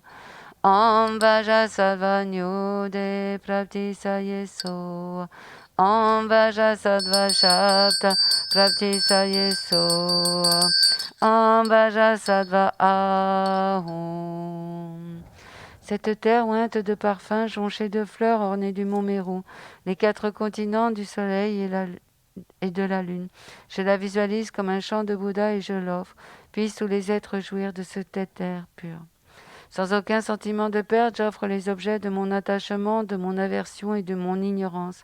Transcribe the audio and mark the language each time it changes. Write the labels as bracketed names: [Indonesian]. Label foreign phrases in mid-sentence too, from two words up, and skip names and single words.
[Sanskrit] Om Vajasattva Nyude Prapti Sayeso. Om Vajasattva Shabda Prapti Sayeso. Om Vajasattva Ahum. [French] Cette terre ointe de parfums, jonchée de fleurs, ornée du mont Méru, les 4 continents, du soleil et de la lune. Je la visualise comme un chant de Bouddha et je l'offre. Puissent tous les êtres jouir de cette terre pure. Sans aucun sentiment de perte, j'offre les objets de mon attachement, de mon aversion et de mon ignorance.